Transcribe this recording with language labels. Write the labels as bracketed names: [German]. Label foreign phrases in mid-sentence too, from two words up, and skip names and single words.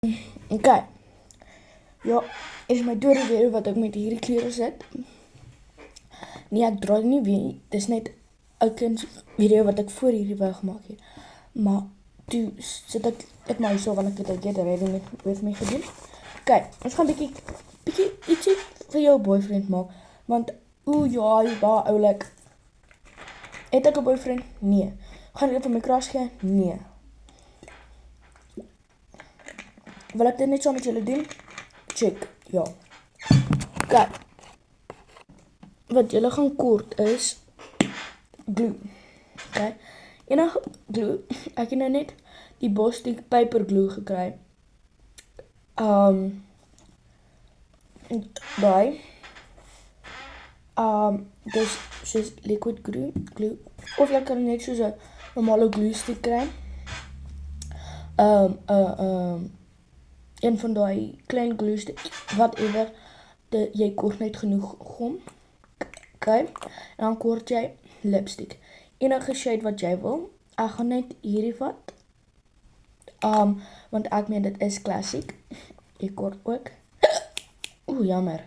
[Afrikaans] Ok, ja, is my tweede video wat ek met hierdie klere sit. Nee, ek draai nie weer, dis net 'n kind video wat ek voor hierdie wou gemaak het. Maar toe sit ek maar so want ek het al eerder [English] ready with my [Afrikaans] gedoen. Ok, ons gaan bietjie ietsie vir jou boyfriend maak, want ja, hy baie oulik. Het ek 'n boyfriend? Nee. Gaan ek vir my crush gee? Nee. Wil ek dit net saam met julle doen? Check, ja. Ok. Wat julle gaan kort is glue. Ok. Enige glue. Ek het nou net die Bostik paper glue gekry. Daai. Dus soos [English] liquid glue. [Afrikaans] Of jy kan net soos 'n normale [English] glue stick [Afrikaans] kry. Een van daai klein [English] glue stick, [Afrikaans] whatever, jy kort net genoeg gom. Ok, en dan kort jy lipstick. Enige shade wat jy wil. Ek gaan net hierdie vat. Want ek meen dit is klassiek. Jy kort ook. Jammer.